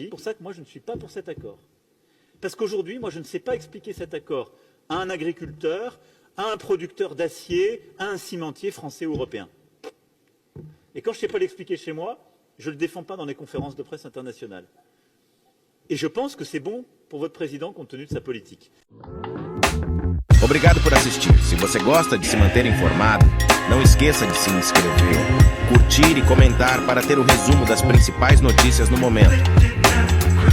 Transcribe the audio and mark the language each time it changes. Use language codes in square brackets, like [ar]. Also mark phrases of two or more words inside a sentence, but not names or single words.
[fr] C'est pour ça que moi je ne suis pas pour cet accord. Parce qu'aujourd'hui, moi je ne sais pas expliquer cet accord à un agriculteur, à un producteur d'acier, à un cimentier français ou européen. Et quand je ne sais pas l'expliquer chez moi, je ne le défends pas dans les conférences de presse internationales. Et je pense que c'est bon pour votre président compte tenu de sa politique. [pt] Obrigado por assistir. Se você gosta de se manter informado, não esqueça de se inscrever, curtir e comentar para ter o resumo das principais notícias no momento.